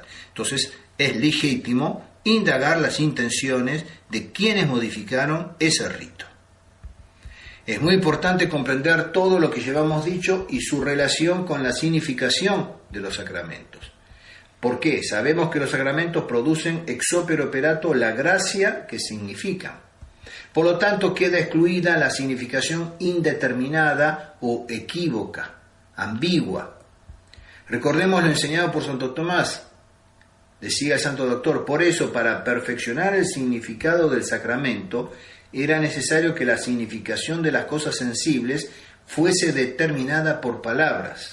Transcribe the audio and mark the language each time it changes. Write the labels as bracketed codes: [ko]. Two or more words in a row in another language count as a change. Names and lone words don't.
[es] Entonces es legítimo indagar las intenciones de quienes modificaron ese rito. Es muy importante comprender todo lo que llevamos dicho y su relación con la significación de los sacramentos. ¿Por qué? Sabemos que los sacramentos producen [la] ex opere operato [es] la gracia que significan. Por lo tanto, queda excluida la significación indeterminada o equívoca, ambigua. Recordemos lo enseñado por Santo Tomás. Decía el Santo Doctor, por eso, para perfeccionar el significado del sacramento, era necesario que la significación de las cosas sensibles fuese determinada por palabras.